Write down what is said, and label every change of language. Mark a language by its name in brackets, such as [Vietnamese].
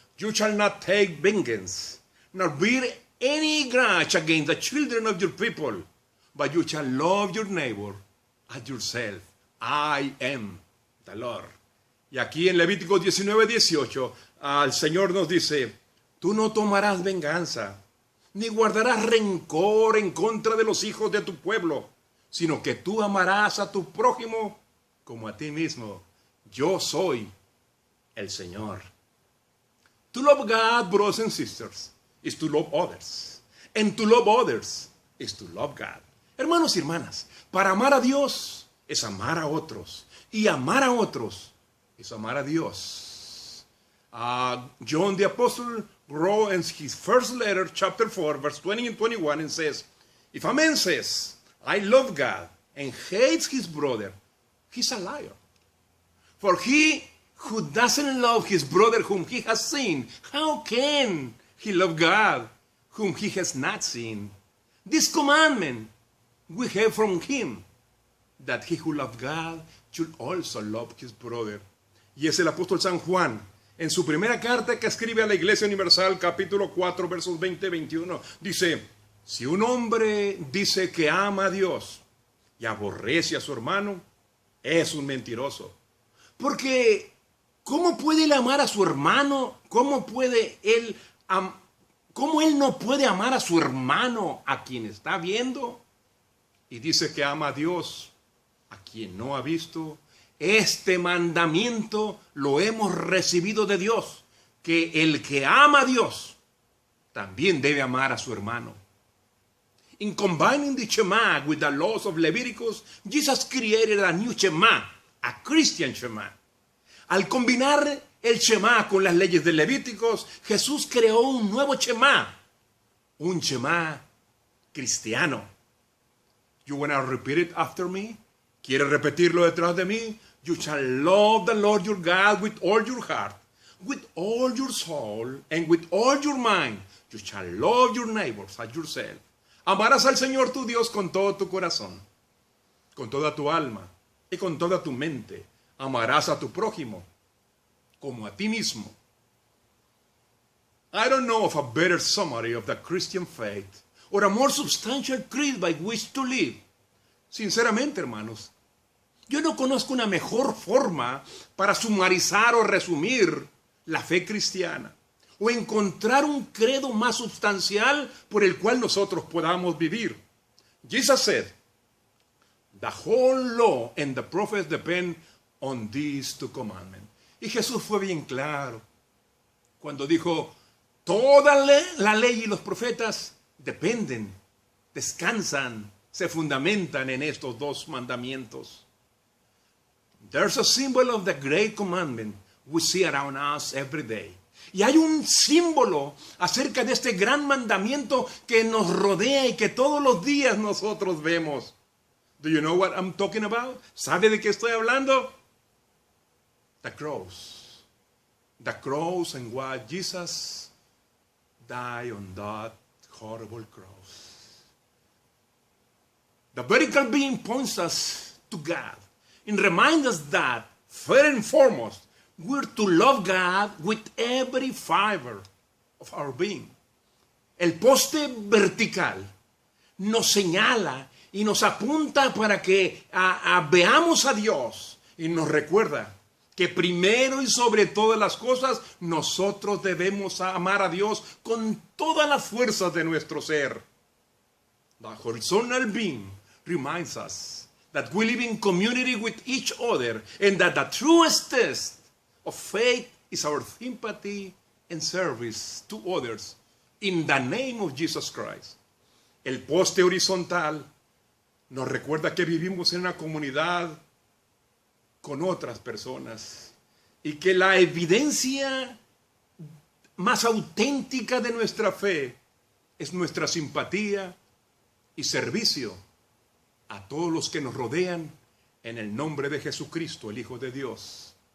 [English] You shall not take vengeance, nor bear any grudge against the children of your people, but you shall love your neighbor as yourself. I am the Lord. [Spanish] Y aquí en Levítico 19:18, el Señor nos dice, tú no tomarás venganza, ni guardarás rencor en contra de los hijos de tu pueblo, sino que tú amarás a tu prójimo como a ti mismo. Yo soy el Señor. [English] To love God, brothers and sisters, is to love others. And to love others is to love God. [Spanish] Hermanos y hermanas, para amar a Dios es amar a otros. Y amar a otros es amar a Dios. [English] John the Apostle wrote in his first letter, chapter 4, verse 20 and 21, and says, if a man says, I love God, and hates his brother, he's a liar. For he who doesn't love his brother whom he has seen, how can he love God whom he has not seen? This commandment we have from him, that he who loves God should also love his brother. [Spanish] Y es el apóstol San Juan, en su primera carta que escribe a la Iglesia Universal, capítulo 4, versos 20 y 21, dice, si un hombre dice que ama a Dios y aborrece a su hermano, es un mentiroso. Porque, ¿cómo puede él amar a su hermano? ¿Cómo él no puede amar a su hermano a quien está viendo? Y dice que ama a Dios a quien no ha visto. Este mandamiento lo hemos recibido de Dios, que el que ama a Dios también debe amar a su hermano. [English] In combining the Shema with the laws of Leviticus, Jesus created a new Shema, a Christian Shema. [Spanish] Al combinar el Shema con las leyes de Levíticos, Jesús creó un nuevo Shema, un Shema cristiano. [English] You want to repeat it after me? [Spanish] ¿Quiere repetirlo detrás de mí? [English] You shall love the Lord your God with all your heart, with all your soul, and with all your mind. You shall love your neighbors as yourself. [Spanish] Amarás al Señor tu Dios con todo tu corazón, con toda tu alma y con toda tu mente. Amarás a tu prójimo como a ti mismo. [English] I don't know of a better summary of the Christian faith or a more substantial creed by which to live. [Spanish] Sinceramente, hermanos, yo no conozco una mejor forma para sumarizar o resumir la fe cristiana o encontrar un credo más sustancial por el cual nosotros podamos vivir. [English] Jesus said, the whole law and the prophets depend on these two commandments. [Spanish] Y Jesús fue bien claro cuando dijo, toda la ley y los profetas dependen, descansan, se fundamentan en estos dos mandamientos. [English] There's a symbol of the great commandment we see around us every day. [Spanish] Y hay un símbolo acerca de este gran mandamiento que nos rodea y que todos los días nosotros vemos. [English] Do you know what I'm talking about? [Spanish] ¿Sabe de qué estoy hablando? [English] The cross. The cross and why Jesus died on that horrible cross. The vertical beam points us to God and reminds us that, first and foremost, we're to love God with every fiber of our being. [Spanish] El poste vertical nos señala y nos apunta para que veamos a Dios y nos recuerda que primero y sobre todas las cosas nosotros debemos amar a Dios con todas las fuerzas de nuestro ser. [English] The horizontal beam reminds us that we live in community with each other and that the truest test of faith is our sympathy and service to others in the name of Jesus Christ. [Spanish] El poste horizontal nos recuerda que vivimos en una comunidad con otras personas y que la evidencia más auténtica de nuestra fe es nuestra simpatía y servicio a todos los que nos rodean en el nombre de Jesucristo, el Hijo de Dios.